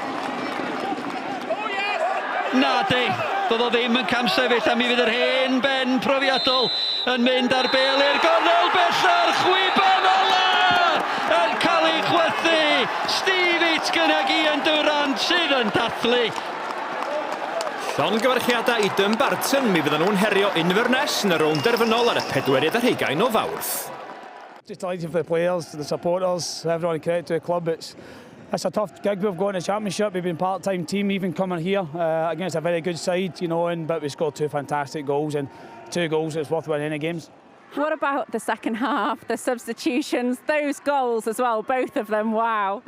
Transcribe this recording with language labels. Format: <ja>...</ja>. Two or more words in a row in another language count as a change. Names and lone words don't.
<cy>Na di, doedd o ddim yn cam sefyll a mi fydd yr hen ben profiadol yn mynd ar bel i'r gornel bella'r chwiban ola yn cael ei chwythu. Steve Itgenagi yn Durant sydd yn dathlu. Llongyfarchiadau i Dumbarton, mi fyddan nhw'n herio Inverness yn y rownd derfynol ar y 24 o Fawrth.</cy> <en>Just delighted for the players, the supporters, everyone credit to the club. It's a tough gig we've got in the Championship. We've been part-time team even coming here against a very good side, you know, but we scored 2 fantastic goals and 2 goals that's worth winning the games. What about the second half, the substitutions, those goals as well, both of them, wow.</en>